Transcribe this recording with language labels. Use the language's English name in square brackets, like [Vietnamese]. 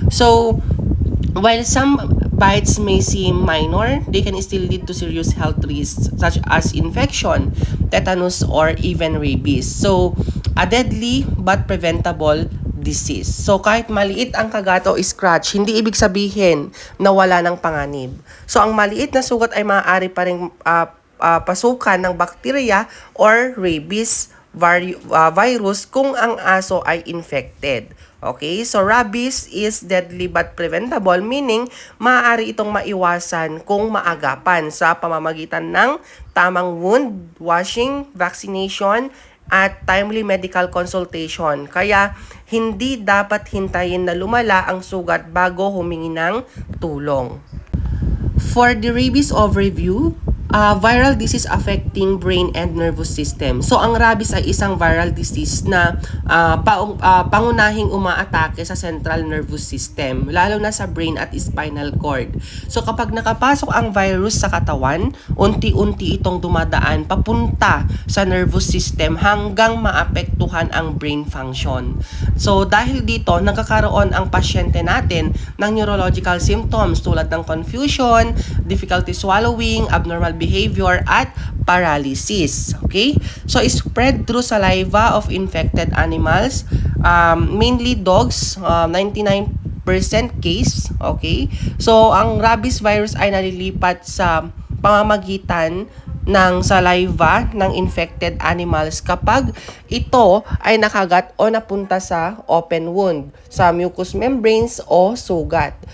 [English] So while some bites may seem minor, they can still lead to serious health risks such as infection, tetanus, or even rabies. So, a deadly but preventable disease. [Filipino] So, kahit maliit ang kagat o scratch, hindi ibig sabihin na wala ng panganib. So, ang maliit na sugat ay maaari pa rin pasukan ng bacteria or rabies virus kung ang aso ay infected. [English] Okay, so rabies is deadly but preventable, meaning [Filipino] maaari itong maiwasan kung maagapan sa pamamagitan ng tamang [English] wound washing, vaccination, at timely medical consultation. Kaya hindi dapat hintayin na lumala ang sugat bago humingi ng tulong. For the rabies overview, viral disease affecting brain and nervous system. [Filipino] So, ang rabies ay isang viral disease na pangunahing umaatake sa central nervous system, lalo na sa brain at spinal cord. So, kapag nakapasok ang virus sa katawan, unti-unti itong dumadaan papunta sa nervous system hanggang maapektuhan ang brain function. So, dahil dito, nagkakaroon ang pasyente natin ng neurological symptoms tulad ng confusion, difficulty swallowing, abnormal behavior, at paralysis. Okay? [English] So, spread through saliva of infected animals, mainly dogs, 99% case. Okay? [Filipino] So, ang rabies virus ay nalilipat sa pamamagitan ng saliva ng infected animals kapag ito ay nakagat o napunta sa open wound, sa mucous membranes o sugat.